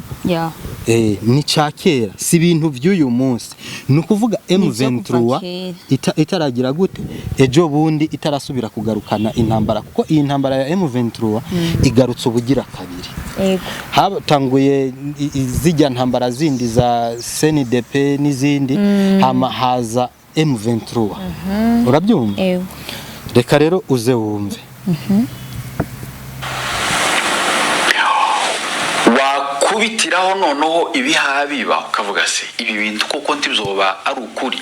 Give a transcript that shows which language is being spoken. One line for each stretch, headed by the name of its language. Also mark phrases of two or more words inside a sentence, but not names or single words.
Rundi: Ni cakera, si ibintu by'uyu munsi. Ni ukuvuga M23 itaragira gute ejo bundi itarasubira kugarukana intambara, kuko iyi ntambara ya M23 igarutse ubugira kabiri. Hatanguye zijya ntambara zindi za CNDP n'izindi, haza M23. Urabyumva? Reka rero uze wumve. Wakubitiraho noneho ibihaha biba ukavuga se ibi bintu koko ntibyoba ari ukuri.